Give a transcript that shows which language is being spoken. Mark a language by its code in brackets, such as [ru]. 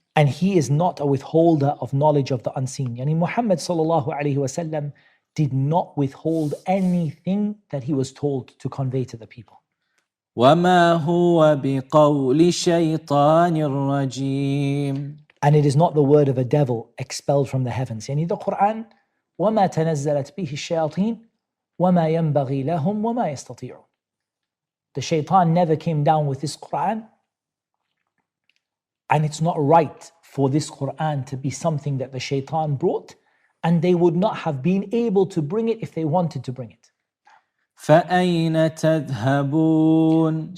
[en] And he is not a withholder of knowledge of the unseen. Yani Muhammad sallallahu alayhi wasallam did not withhold anything that he was told to convey to the people. [ar] وَمَا هُوَ بِقَوْلِ شَيْطَانٍ رَجِيمٍ. [en] And it is not the word of a devil expelled from the heavens. [ar] Yani the Qur'an, وَمَا تَنَزَّلَتْ بِهِ الشَّيَاطِينَ وَمَا يَنْبَغِي لَهُمْ وَمَا يَسْتَطِيعُونَ. [en] The shaitan never came down with this Qur'an, and it's not right for this Qur'an to be something that the shaitan brought, and they would not have been able to bring it if they wanted to bring it. [ar] فَأَيْنَ تَذْهَبُونَ.